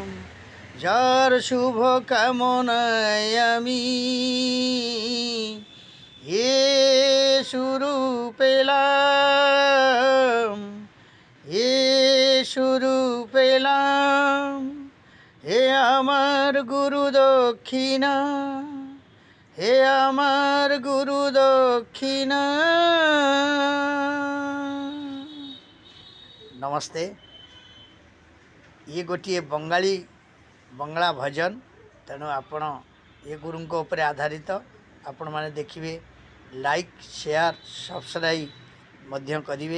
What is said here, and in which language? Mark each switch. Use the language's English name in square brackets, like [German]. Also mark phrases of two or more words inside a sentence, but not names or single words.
[Bangla] যার শুভ কামনায় আমি এ শুরু পেলাম, এ শুরু পেলাম। হে আমার গুরু দক্ষিণা, হে আমার গুরু দক্ষিণা। [Odia] ନମସ୍ତେ। ଇଏ ଗୋଟିଏ ବଙ୍ଗଳା ଭଜନ, ତେଣୁ ଆପଣ ଏ ଗୁରୁଙ୍କ ଉପରେ ଆଧାରିତ। ଆପଣମାନେ ଦେଖିବେ, [English] like share subscribe [Odia] ମଧ୍ୟ କରିବେ।